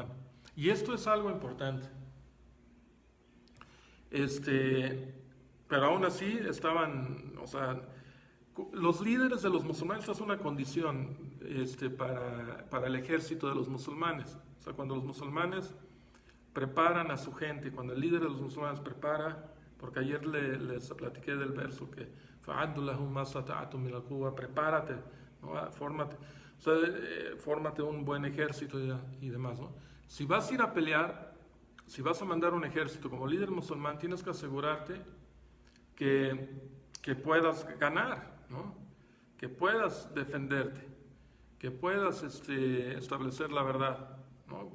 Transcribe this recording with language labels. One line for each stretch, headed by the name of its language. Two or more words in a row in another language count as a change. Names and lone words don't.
Spanish: Y esto es algo importante. Pero aún así estaban, o sea, los líderes de los musulmanes, esta es una condición para el ejército de los musulmanes. O sea, cuando los musulmanes preparan a su gente, cuando el líder de los musulmanes prepara, porque ayer les platiqué del verso que
Arabic: فأعدوا لهم ما استطعتم من القوة,
Spanish: prepárate, ¿no? Fórmate, o sea, fórmate un buen ejército y demás, ¿no? Si vas a ir a pelear, si vas a mandar un ejército como líder musulmán, tienes que asegurarte que puedas ganar, ¿no? Que puedas defenderte, que puedas establecer la verdad, ¿no?